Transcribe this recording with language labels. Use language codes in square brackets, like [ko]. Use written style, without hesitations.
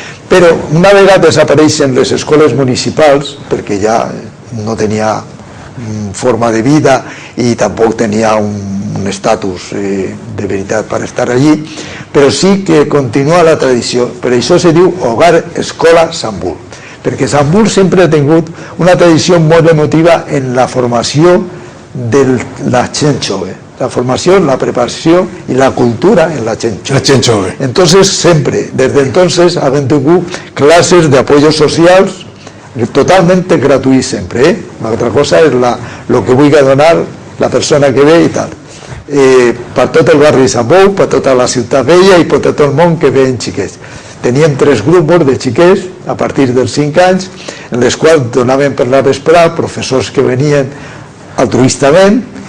[ca] Però una vegada desapareixen les escoles municipals, perquè ja no tenia forma de vida i tampoc tenia un estatus de veritat per estar allí, però sí que continua la tradició. Per això se diu Hogar Escola Sant Bull, perquè Sant Bull sempre ha tingut una tradició molt emotiva en la formació de la gent jove. [es] La formación, la preparación y la cultura en [ca] la gent jove. [es] Entonces, siempre, desde entonces, han tenido clases de apoyo social totalmente [ca] gratuïts sempre. Una altra cosa és el que vulgui donar la persona que ve i tal. Per tot el barri de Sant Bou, per tota la ciutat vella i per tot el món que ve en xiquets. Teníem 3 grups de xiquets a partir dels 5 anys, en les quals donaven per la vesprada professors que venien altruistament,